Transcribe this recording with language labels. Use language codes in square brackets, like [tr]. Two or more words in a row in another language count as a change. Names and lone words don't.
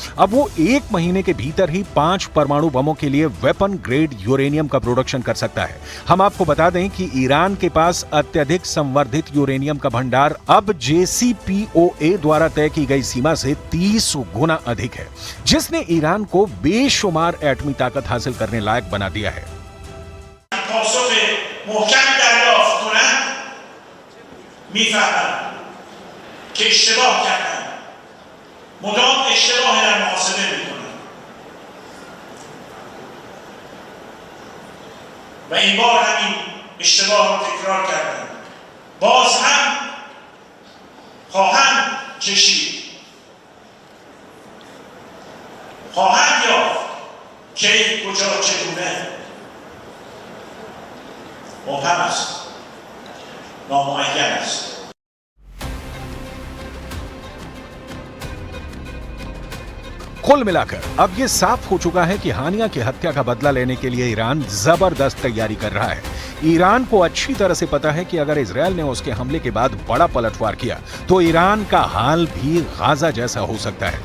[hi] अब वो 1 महीने के भीतर ही 5 परमाणु बमों के लिए [en] weapon grade [hi] यूरेनियम का प्रोडक्शन कर सकता है। हम आपको बता दें कि ईरान के पास अत्यधिक संवर्धित यूरेनियम का भंडार अब JCPOA द्वारा तय की गई सीमा से 30 गुना अधिक है, जिसने ईरान को बेशुमार एटमी ताकत हासिल करने लायक बना दिया है। [fa] مدام اشتباه در محاسبه میکنن و این بار همین اشتباه رو تکرار کردن. باز هم خواهند کشید، خواهند یافت که کجا چگونه مبهم است، نامعین است. [hi] कुल मिलाकर अब ये साफ हो चुका है कि हानिया की हत्या का बदला लेने के लिए ईरान जबरदस्त तैयारी कर रहा है। ईरान को अच्छी तरह से पता है कि अगर इजरायल ने उसके हमले के बाद बड़ा पलटवार किया तो ईरान का हाल भी गाजा जैसा हो सकता है।